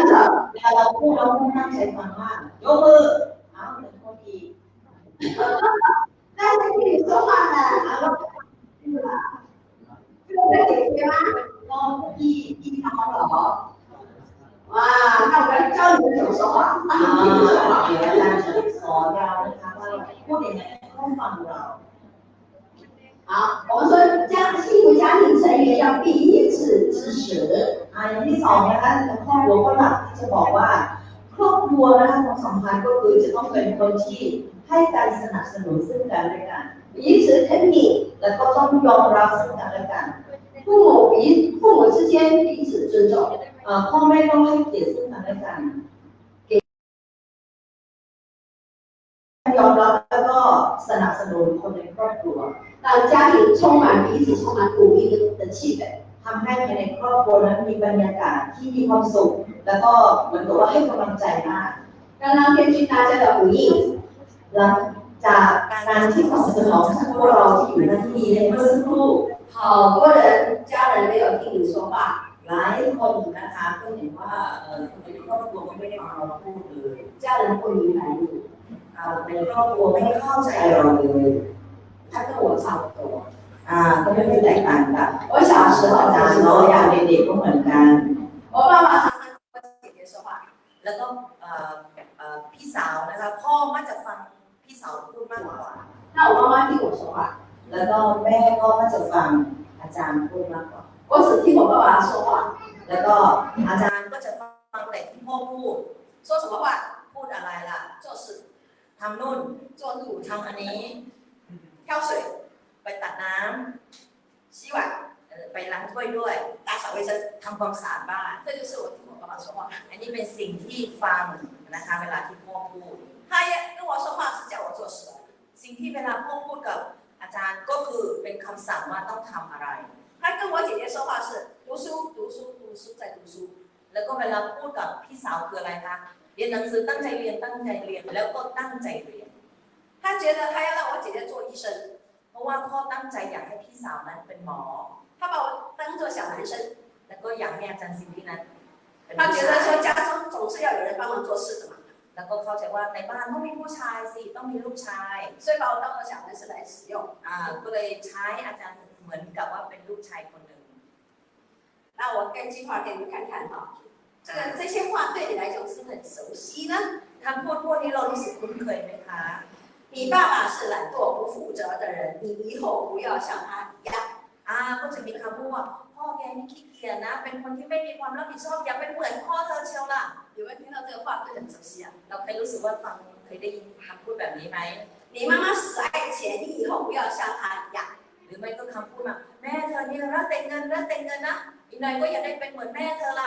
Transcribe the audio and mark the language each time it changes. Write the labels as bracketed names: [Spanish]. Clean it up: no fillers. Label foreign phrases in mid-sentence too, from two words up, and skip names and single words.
[Thai] เวลาเราพูดเราต้องตั้งใจฟังมากยกมือเอาหนึ่งคนอีก [Chinese] 但是听你说话呢，然后这个姐姐吗？ [Thai] น้องพี่น้องเหรอ [Chinese] 哇，那我要教你们怎么说话。 [Thai] เดี๋ยวอาจารย์จะสอนเรานะคะว่าพูดยังไงต้องฟังเรา [Chinese] 好，我们说幸福家庭成员要彼此支持。 [Thai] อย่างที่สองนะคะครอบครัวก็หลักที่จะบอกว่าครอบครัวนะคะความสัมพันธ์ก็คือจะต้องเป็นคนที่ให้การสนับสนุนซึ่งกันและกัน [Chinese] 彼此肯定， [Thai] แล้วก็ต้องยอมรับซึ่งกันและกัน [Chinese] 父母之间彼此尊重。 [Thai] พ่อแม่ต้องให้เกียรติซึ่งกันและกันยอมรับแล้วก็สนับสนุนคนในครอบครัว [Chinese] 让家庭充满彼此充满鼓励的气氛。 [Thai] ทำให้ภายในครอบครัวนั้นมีบรรยากาศที่มีความสุขแล้วก็เหมือนกับว่าให้กำลังใจมาก [Chinese] 有刚刚根据大家的回应， [Thai] หลังจากการที่ตอบสนองจากพวกเราที่อยู่ในที่นี้ในเมื่อสักครู่ [Chinese] 好多人家人没有听你说话， [Thai] หลายคนนะคะก็เห็นว่าคนในครอบครัวก็ไม่ได้ฟังเราพูดเลย [Chinese] 家人不明白你， [Thai] ในครอบครัวไม่เข้าใจเราเลย [Chinese] 他跟我差不多。 [Thai] ก็ไม่ได้แตกต่างกัน [Chinese] 我小时候 [Thai] อาจารย์เนาะอย่างเด็กๆก็เหมือนกัน [Chinese] 我爸爸常常跟我姐姐说话， [Thai] แล้วก็พี่สาวนะคะพ่อมักจะฟังพี่สาวพูดมากกว่า [Chinese] 那我妈妈听我说话， [Thai] แล้วก็แม่ก็มักจะฟังอาจารย์พูดมากกว่า [Chinese] 我只听我爸爸说话， [Thai] แล้วก็อาจารย์ อาจารย์ก็จะฟังแต่ที่พ่อพูด [Chinese] 说什么话， [Thai] พูดอะไรล่ะ [Chinese] 做事， [Thai] ทำนู่น [Chinese] 做路， [Thai] ทำอันนี้ [Chinese] 挑水， [Thai] ไปตัดน้ [Chinese] 洗碗， [Thai] ำไปล้างถ้วยด้วย [Chinese] 打扫卫生， [Thai] ทำความสะอาดบ้าน [Chinese] 这就是我听我爸爸说话。 [Thai] อันนี้เป็นสิ่งที่ฟังนะคะเวลาที่พ่อพูด [Chinese] 他也跟我说话是叫我做事而已。 [Thai] สิ่งที่เวลาพ่อพูดกับอาจารย์ก็คือเป็นคำสั่งว่าต้องทำอะไร [Chinese] 他跟我姐姐说话是读书，读书，读书，再读书。 [Thai] แล้วก็เวลาพูดกับพี่สาวคืออะไรคะเรียนหนังสือตั้งใจเรียนตั้งใจเรียนแล้วก็ตั้งใจเรียน [Chinese] 他觉得他要让我姐姐做医生， [Thai] เพราะว่าพ่อตั้งใจอยากให้พี่สาวนั้นเป็นหมอ [Chinese] 他把我当做小男生， [Thai] แล้วก็อยากให้อาจารย์ซินดี้นั้นเป็น [Chinese] 他 [Thai] ผู้ [Chinese] 觉 [Thai] ชา [Chinese] 得 [Thai] ย [Chinese] 说家中总是要有人帮忙做事的嘛， [Thai] แล้วก็เข้าใจว่าในบ้านต้องมีผู้ชายสิต้องมีลูกชาย [Chinese] 所以把我当做小男生来使用。 [Thai] ก็เลยใช้อาจารย์เหมือนกับว่าเป็นลูกชายคนหนึ่ง [Chinese] 那我根据话给你们看看哈，这些话对你来讲是不是很熟悉呢？ [Thai] คำพูดพวกนี้เรารู้สึกคุ้นเคยไหมคะ [Chinese] 你爸爸是懒惰不负责的人，你以后不要像他一样。 [Thai] ก็จะมีคำพูดว่าพ่อแกนี่ขี้เกียจนะเป็นคนที่ไม่มีความรับผิดชอบอย่าเป็นเหมือนพ่อเธอเชียวล่ะ [Chinese] 有没有听到这个话会很熟悉啊？ [Thai] เราเคยรู้สึกว่าฟังเคยได้ยินคำพูดแบบนี้ไหม [Chinese] 你妈妈死爱钱，你以后不要像她一样。 [Thai] หรือไม่ก็คำพูดว่าแม่เธอนี่รักแต่เงินรักแต่เงินนะอีกหน่อยก็อยากได้เป็นเหมือนแม่เธอล่ะ